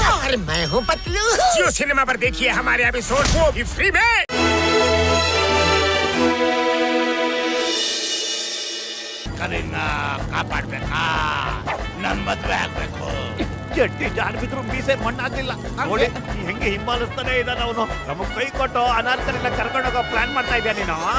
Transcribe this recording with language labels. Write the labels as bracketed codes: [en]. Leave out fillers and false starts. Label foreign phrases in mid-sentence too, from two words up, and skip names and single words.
[hi] अरे मैं हूँ पतलू। जियो सिनेमा पर देखिए हमारे एपिसोड वो भी फ्री में। [kn] ಕರೀನ ಕಾಪಾಡ್ಬೇಕಾ ನನ್ ಮದ್ವೆ ಆಗ್ಬೇಕು. ಜಟ್ಟಿ ಜಾಡ್ ಬಿದ್ರು ಮೀಸೆ ಮಣ್ಣಾಗ್ಲಿಲ್ಲ ನೋಡಿ ಹೆಂಗೆ ಹಿಂಬಾಲಿಸ್ತಾನೆ ಇದ್ದಾನೆ ಅವನು. ನಮಗ್ ಕೈ ಕೊಟ್ಟು ಅನಾರ್ಕಲಿನ ಕರ್ಕೊಂಡೋಗೋ ಪ್ಲಾನ್ ಮಾಡ್ತಾ ಇದ್ಯಾ ನೀನು?